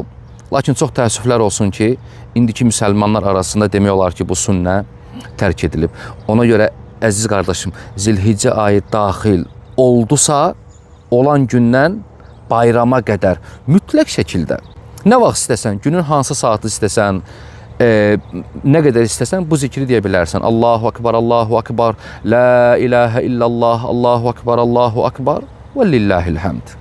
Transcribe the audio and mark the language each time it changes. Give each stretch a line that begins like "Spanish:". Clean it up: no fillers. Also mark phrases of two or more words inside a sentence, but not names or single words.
Azerbaijani: Lakin çox təəssüflər olsun ki, indiki müsəlmanlar arasında demək olar ki, bu sünnə tərk edilib. Ona görə əziz qardaşım, Zilhiccə ayı daxil oldusa, olan gündən bayrama qədər mütləq şəkildə nə vaxt istəsən, günün hansı saatı istəsən, nə qədər istəsən bu zikri deyə bilərsən.
Arabic: الله أكبر الله أكبر لا إله إلا الله الله أكبر الله أكبر, ولله الحمد.